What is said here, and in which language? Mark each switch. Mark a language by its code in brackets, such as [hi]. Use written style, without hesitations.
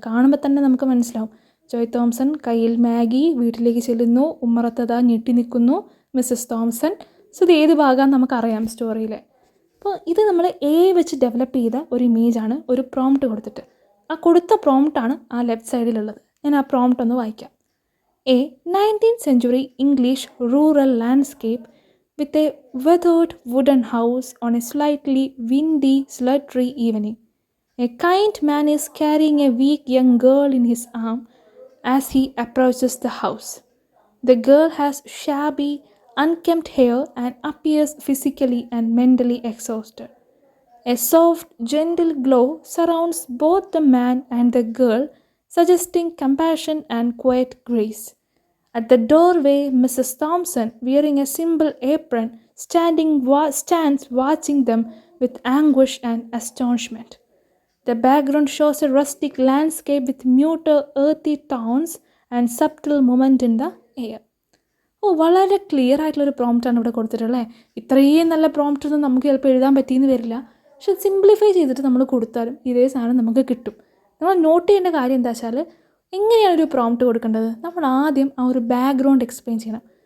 [ml] കാണുമ്പോൾ തന്നെ നമുക്ക് മനസ്സിലാവും. ജോയ് തോംസൺ കയ്യിൽ മാഗി, വീട്ടിലേക്ക് ചെല്ലുന്നു, ഉമ്മറത്തത ഞെട്ടി നിൽക്കുന്നു മിസ്സസ് തോംസൺ. സോ ഇത് ഏത് ഭാഗമാണെന്ന് നമുക്കറിയാം സ്റ്റോറിയിലെ. അപ്പോൾ ഇത് നമ്മൾ വെച്ച് ഡെവലപ്പ് ചെയ്ത ഒരു ഇമേജാണ്, ഒരു പ്രോംപ്റ്റ് കൊടുത്തിട്ട്. ആ കൊടുത്ത പ്രോംപ്റ്റാണ് ആ ലെഫ്റ്റ് സൈഡിലുള്ളത്. ഞാൻ ആ പ്രോംപ്റ്റ് ഒന്ന് വായിക്കാം. [en] A 19th century English rural landscape with a weathered wooden house on a slightly windy, sultry evening. A kind man is carrying a weak young girl in his arm as he approaches the house. The girl has shabby, unkempt hair and appears physically and mentally exhausted. A soft, gentle glow surrounds both the man and the girl, suggesting compassion and quiet grace. At the doorway, Mrs. Thompson, wearing a simple apron, stands watching them with anguish and astonishment. The background shows a rustic landscape with muted earthy tones and subtle movement in the air. [ml] വളരെ clear ആയിട്ടുള്ളൊരു പ്രോംപ്റ്റാണ് ഇവിടെ കൊടുത്തിട്ടുള്ളത്. ഇത്രയും നല്ല prompt ഒന്നും നമുക്ക് ചിലപ്പോൾ എഴുതാൻ പറ്റിയെന്ന് വരില്ല. പക്ഷെ സിംപ്ലിഫൈ ചെയ്തിട്ട് നമ്മൾ കൊടുത്താലും ഇതേ സാധനം നമുക്ക് കിട്ടും. നമ്മൾ നോട്ട് ചെയ്യേണ്ട കാര്യം എന്താ വെച്ചാൽ, എങ്ങനെയാണ് ഒരു പ്രോംപ്റ്റ് കൊടുക്കേണ്ടത്, നമ്മൾ ആദ്യം ആ ഒരു ബാക്ക്ഗ്രൗണ്ട് എക്സ്പ്ലെയിൻ ചെയ്യണം.